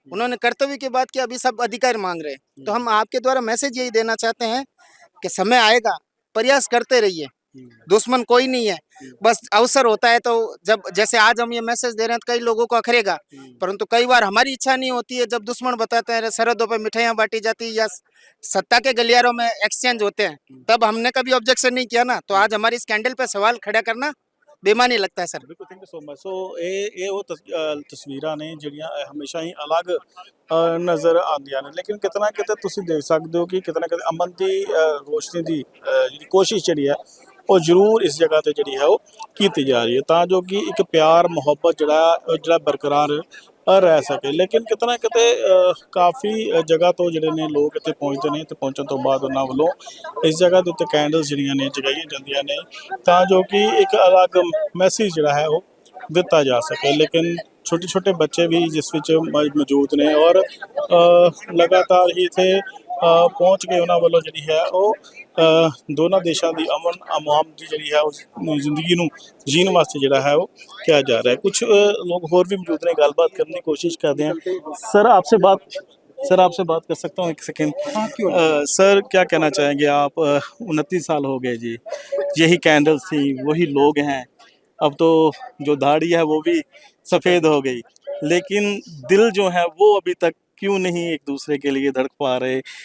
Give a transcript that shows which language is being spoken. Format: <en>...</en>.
<hi>उन्होंने कर्तव्य की बात की, अभी सब अधिकार मांग रहे हैं। तो हम आपके द्वारा मैसेज यही देना चाहते हैं कि समय आएगा, प्रयास करते रहिए, दुश्मन कोई नहीं है, बस अवसर होता है। तो जब जैसे आज हम ये मैसेज दे रहे हैं तो कई लोगों को अखरेगा, परंतु कई बार हमारी इच्छा नहीं होती है। जब दुश्मन बताते हैं, सरहदों पे मिठाइयाँ बांटी जाती है या सत्ता के गलियारों में एक्सचेंज होते हैं, तब हमने कभी ऑब्जेक्शन नहीं किया ना। तो आज हमारी स्कैंडल पे सवाल खड़ा करना बेमानी लगता है सर। बिल्कुल, थैंक यू सो मच।</hi> <pa>सो ਇਹ ਉਹ ਤਸਵੀਰਾਂ ਨੇ ਜਿਹੜੀਆਂ ਹਮੇਸ਼ਾ ਹੀ ਅਲੱਗ ਨਜ਼ਰ ਆਉਂਦੀਆਂ ਨੇ, ਲੇਕਿਨ ਕਿਤੇ ਨਾ ਕਿਤੇ ਤੁਸੀਂ ਦੇਖ ਸਕਦੇ ਹੋ ਕਿ ਕਿਤੇ ਨਾ ਕਿਤੇ ਅਮਨ ਦੀ ਰੋਸ਼ਨੀ ਦੀ ਜਿਹੜੀ ਕੋਸ਼ਿਸ਼ ਜਿਹੜੀ ਹੈ ਉਹ ਜ਼ਰੂਰ ਇਸ ਜਗ੍ਹਾ ਤੇ ਜਿਹੜੀ ਹੈ ਉਹ ਕੀਤੀ ਜਾ ਰਹੀ ਹੈ, ਤਾਂ ਜੋ ਕਿ ਇੱਕ ਪਿਆਰ ਮੁਹੱਬਤ ਜਿਹੜਾ ਬਰਕਰਾਰ ਰਹਿ ਸਕੇ। ਲੇਕਿਨ ਕਿਤੇ ਨਾ ਕਿਤੇ ਕਾਫੀ ਜਗ੍ਹਾ ਤੋਂ ਜਿਹੜੇ ਨੇ ਲੋਕ ਇੱਥੇ ਪਹੁੰਚਦੇ ਨੇ, ਤੇ ਪਹੁੰਚਣ ਤੋਂ ਬਾਅਦ ਉਹਨਾਂ ਵੱਲੋਂ ਇਸ ਜਗ੍ਹਾ ਦੇ ਉੱਤੇ ਕੈਂਡਲਸ ਜਿਹੜੀਆਂ ਨੇ ਜਗਾਈਆਂ ਜਾਂਦੀਆਂ ਨੇ, ਤਾਂ ਜੋ ਕਿ ਇੱਕ ਅਲੱਗ ਮੈਸੇਜ ਜਿਹੜਾ ਹੈ ਉਹ ਦਿੱਤਾ ਜਾ ਸਕੇ। ਲੇਕਿਨ ਛੋਟੇ ਛੋਟੇ ਬੱਚੇ ਵੀ ਜਿਸ ਵਿੱਚ ਮੌਜੂਦ ਨੇ ਔਰ ਲਗਾਤਾਰ ਹੀ ਇੱਥੇ ਪਹੁੰਚ ਕੇ ਉਹਨਾਂ ਵੱਲੋਂ ਜਿਹੜੀ ਹੈ ਉਹ ਦੋਨਾਂ ਦੇਸ਼ਾਂ ਦੀ ਅਮਨ ਅਮਾਮ ਦੀ ਜਿਹੜੀ ਹੈ ਉਸ ਜ਼ਿੰਦਗੀ ਨੂੰ ਜੀਣ ਵਾਸਤੇ ਜਿਹੜਾ ਹੈ ਉਹ ਕਿਹਾ ਜਾ ਰਿਹਾ है।</pa> <hi>कुछ लोग और भी मौजूद ने, गलबात करने की कोशिश करते हैं। सर आपसे बात कर सकता हूँ एक सेकेंड? सर क्या कहना चाहेंगे आप? 29 साल हो गए जी, यही कैंडल्स थी, वही लोग हैं। अब तो जो दाढ़ी है वो भी सफ़ेद हो गई, लेकिन दिल जो है वो अभी तक क्यों नहीं एक दूसरे के लिए धड़क पा रहे?</hi>